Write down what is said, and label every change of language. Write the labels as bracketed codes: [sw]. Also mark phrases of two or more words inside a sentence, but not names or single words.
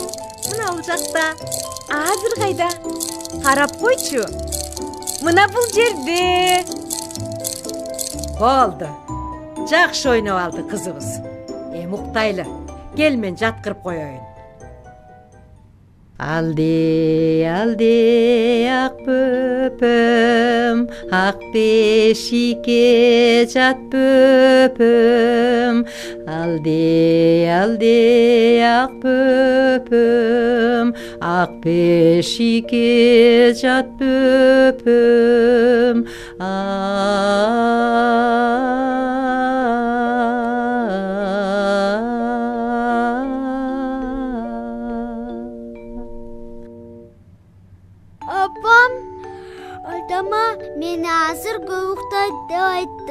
[ky] Мына бул жакта. Азыр кайда? Карап койчу. Мына бул жерде. Болду. Жакшы ойноп алды кызыбыз. Уктайлы. Кел, мен жаткырып коеюн. Алды ак бөпүм, ак бешикке жат бөпүм. Алды ак бөпүм, ак бешикке жат бөпүм. Апам атама мени азыр көп уктайт деп айтты.